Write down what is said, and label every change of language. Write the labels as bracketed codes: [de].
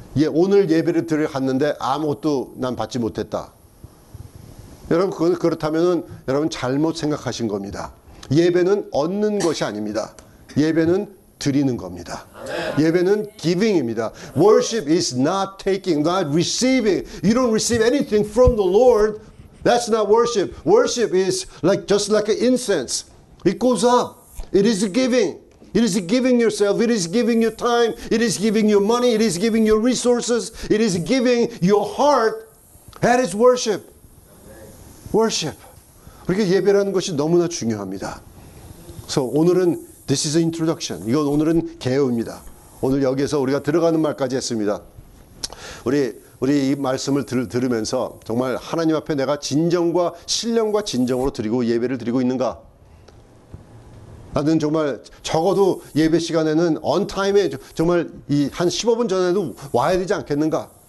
[ko] 오늘 예배를 드려 갔는데 아무것도 난 받지 못했다. 여러분, 그렇다면은 여러분 잘못 생각하신 겁니다. 예배는 얻는 것이 아닙니다. 예배는 드리는 겁니다. 예배는 giving입니다. [en] Worship is not taking, not receiving. You don't receive anything from the Lord. That's not worship. Worship is just like an incense. It goes up. It is giving. It is giving yourself. It is giving your time. It is giving your money. It is giving your resources. It is giving your heart. That is worship. Worship. [ko] 그러니까 예배라는 것이 너무나 중요합니다. 그래서 오늘은 [en] This is an introduction. [ko] 이건 오늘은 개요입니다. 오늘 여기에서 우리가 들어가는 말까지 했습니다. 우리 이 말씀을 들으면서 정말 하나님 앞에 내가 진정과 신령과 진정으로 드리고 예배를 드리고 있는가? 나는 정말 적어도 예배 시간에는 on time에 정말 한 15분 전에도 와야 되지 않겠는가?